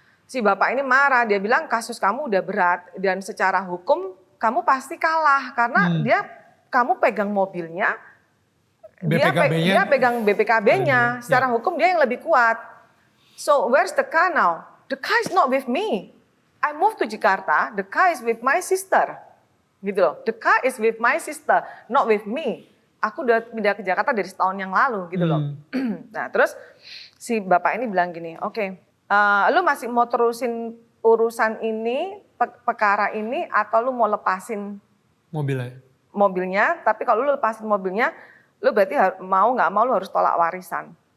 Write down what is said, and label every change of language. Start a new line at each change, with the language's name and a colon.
Indonesian: Si bapak ini marah, dia bilang kasus kamu udah berat dan secara hukum kamu pasti kalah karena kamu pegang mobilnya, dia pegang BPKB-nya. Secara hukum dia yang lebih kuat.
English: So where's the car now? The car is not with me. I moved to Jakarta. The car is with my sister.
Indonesian: Gitu loh.
English: The car is with my sister, not with me.
Indonesian: Aku udah pindah ke Jakarta dari setahun yang lalu gitu loh. Nah terus si bapak ini bilang gini, oke, lu masih mau terusin urusan ini, perkara ini, atau lu mau lepasin mobilnya? Tapi kalau lu lepasin mobilnya, lu berarti mau nggak mau lu harus tolak warisan.